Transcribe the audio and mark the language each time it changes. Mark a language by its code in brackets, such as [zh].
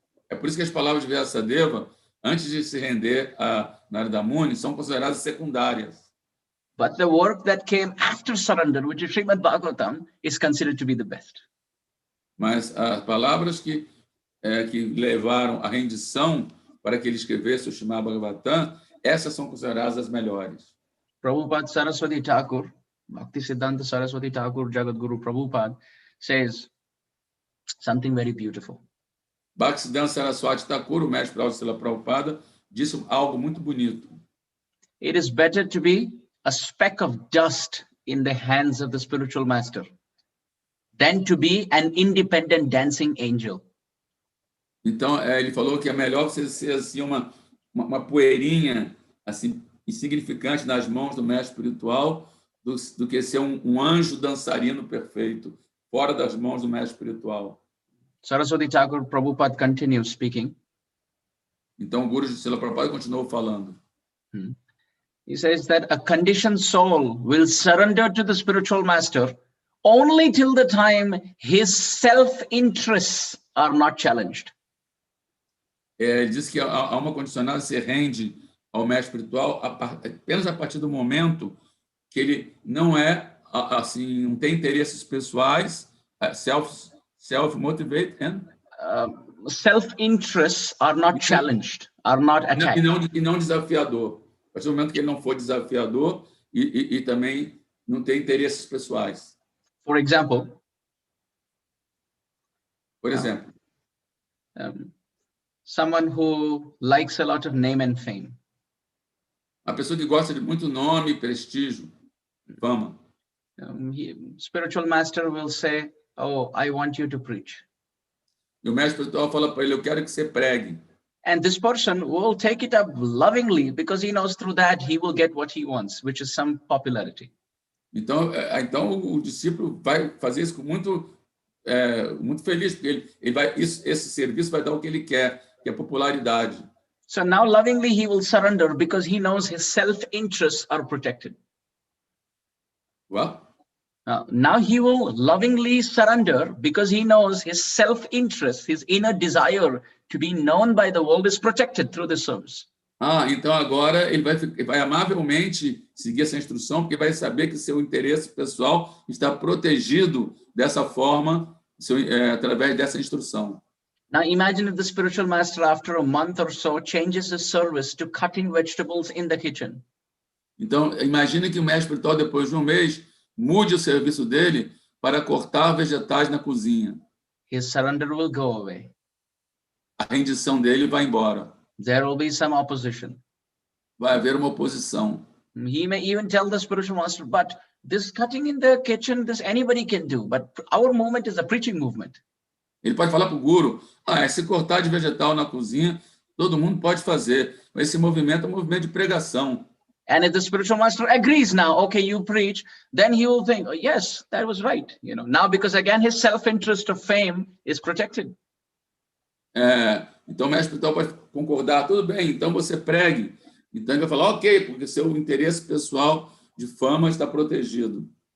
[pt] É por isso que as palavras de Vyasadeva, antes de se render a Narada Muni, são consideradas secundárias. [en] But the work that came after surrender, which is Srimad Bhagavatam, is considered to be the best. [pt] Mas as palavras que levaram à rendição para que ele escrevesse o Srimad Bhagavatam, essas são consideradas as melhores. [en] Prabhupada Saraswati Thakur, Bhaktisiddhanta Saraswati Thakur, Jagadguru Prabhupada, says something very beautiful. [pt] Bhaktisiddhanta Saraswati Thakur, o mestre Srila Prabhupada, disse algo muito bonito. [en] It is better to be a speck of dust in the hands of the spiritual master than to be an independent dancing angel. [pt] Então, ele falou que é melhor você ser assim uma poeirinha assim insignificante nas mãos do mestre espiritual do que ser um anjo dançarino perfeito fora das mãos do mestre espiritual. [en] Saraswati Thakur Prabhupada continues speaking. [pt] Então, o Guru de Srila Prabhupada continuou falando. [en] He says that a conditioned soul will surrender to the spiritual master only till the time his self-interests are not challenged. [pt] Ele diz que a alma condicionada se rende ao mestre espiritual apenas a partir do momento que ele não é assim, não tem interesses pessoais, [en] self-motivated and self-interests are not challenged, are not attacked. [pt] E não desafiador. A partir do momento que ele não for desafiador e também não tem interesses pessoais. [en] For example, [pt] por exemplo, [en] someone who likes a lot of name and fame. [pt] A pessoa que gosta de muito nome, prestígio, fama. [en] Spiritual master will say, "Oh, I want you to preach." [pt] E o mestre espiritual fala para ele, eu quero que você pregue. [en] And this person will take it up lovingly because he knows through that he will get what he wants, which is some popularity. [pt] Então o discípulo vai fazer isso com muito feliz, porque esse serviço vai dar o que ele quer, que é popularidade. [en] So now lovingly he will surrender because he knows his self-interests are protected. Well? Now he will lovingly surrender because he knows his self-interest, his inner desire to be known by the world is protected through this service. [pt] Então agora ele vai amavelmente seguir essa instrução, porque vai saber que seu interesse pessoal está protegido dessa forma, através dessa instrução. [en] Now imagine if the spiritual master after a month or so changes his service to cutting vegetables in the kitchen. [pt] Então imagine que o mestre espiritual depois de um mês mude o serviço dele para cortar vegetais na cozinha. [en] His surrender will go away. [pt] A rendição dele vai embora. [en] There will be some opposition. [pt] Vai haver uma oposição. [en] He may even tell the spiritual master, but this cutting in the kitchen, this anybody can do, but our movement is a preaching movement. [pt] Ele pode falar para o guru, esse cortar de vegetal na cozinha, todo mundo pode fazer, mas esse movimento é um movimento de pregação. [en] And if the spiritual master agrees now, okay, you preach, then he will think, oh, yes, that was right. Now because again his self-interest of fame is protected. [pt] Então o mestre espiritual pode concordar, tudo bem, então você pregue. Então ele vai falar, ok, porque seu interesse pessoal de fama está protegido.